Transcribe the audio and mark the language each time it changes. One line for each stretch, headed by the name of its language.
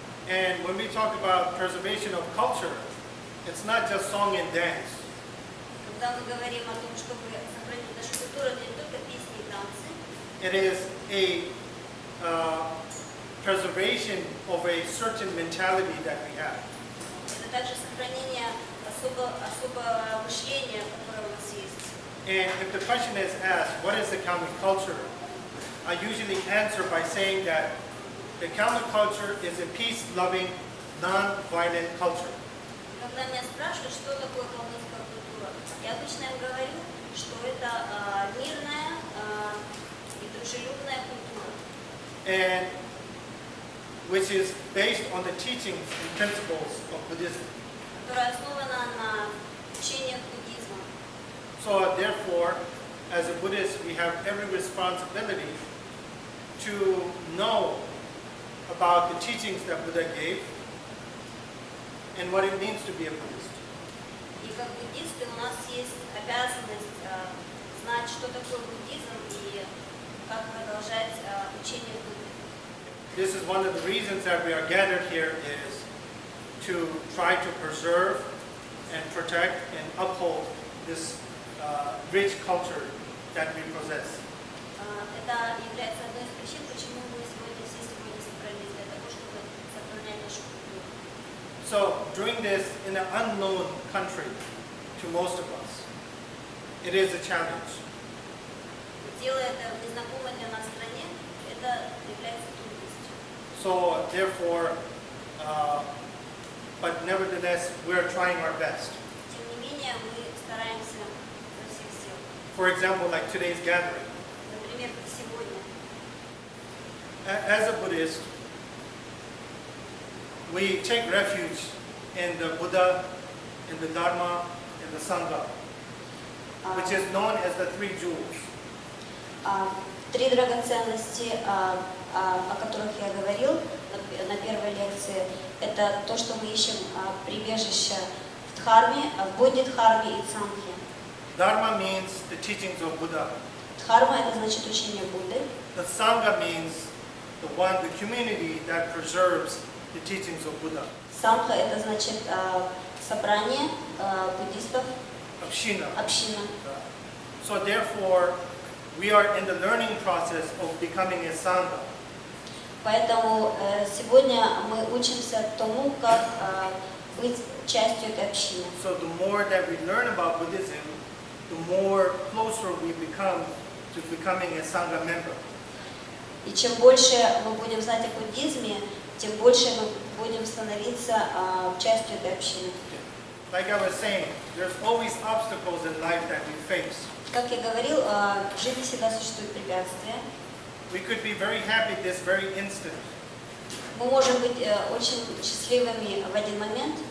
English: And when we talk about preservation of culture, it's not just song and dance.
Russian: Когда мы говорим о том, чтобы сохранить нашу культуру, это не только песни и танцы.
English: It is a preservation of a certain mentality that we have.
Russian: Это также сохранение особого мышления, которое у нас есть.
English: And if the question is asked, what is the Kalmyk culture? I usually answer by saying that the Kalmyk culture is a peace-loving, non-violent culture.
Russian: Когда меня спрашивают, что такое калмыцкая культура, я обычно им говорю, что это мирная и дружелюбная культура.
English: And which is based on the teachings and principles of Buddhism.
Russian: Которая основана на учениях буддизма.
English: So therefore, as a Buddhist, we have every responsibility to know about the teachings that Buddha gave and what it means to be a Buddhist.
Russian: И как буддисты у нас есть обязанность знать, что такое буддизм и как продолжать учение Будды.
English: This is one of the reasons that we are gathered here is to try to preserve and protect and uphold this rich culture that we possess.
Russian: Это является одной из причин, почему мы все сегодня собрались для того, чтобы сохранять нашу культуру.
English: So doing this in an unknown country to most of us, it is a challenge.
Russian: Делая это в незнакомой для нас стране, это является трудностью.
English: So therefore, but nevertheless, we are trying our best.
Russian: Тем не менее, мы стараемся изо всех сил.
English: For example, like today's gathering.
Russian: Например, как сегодня.
English: As a Buddhist, we take refuge in the Buddha, in the Dharma, in the Sangha, which is known as the three jewels.
Russian: Три драгоценности, о которых я говорил на первой лекции, это то, что мы ищем прибежище в Дхарме, в Бодхидхарме и Цангхе.
English: Dharma means the teachings of Buddha.
Russian: Дхарма это значит учение Будды.
English: The Sangha means the community that preserves the teachings of Buddha.
Russian: Самха это значит собрание буддистов, Община. община.
English: So therefore, we are in the learning process of becoming a Sangha.
Russian: Поэтому сегодня мы учимся тому, как быть частью этой общины.
English: So the more that we learn about Buddhism, the more closer we become to becoming a Sangha member.
Russian: И чем больше мы будем знать о буддизме, тем больше мы будем становиться частью этой общины.
English: Like I was saying, there's always obstacles in life that we face.
Russian: Как я говорил, в жизни всегда существуют препятствия.
English: We could be very happy this very instant,
Russian: Мы можем быть очень счастливыми в один момент,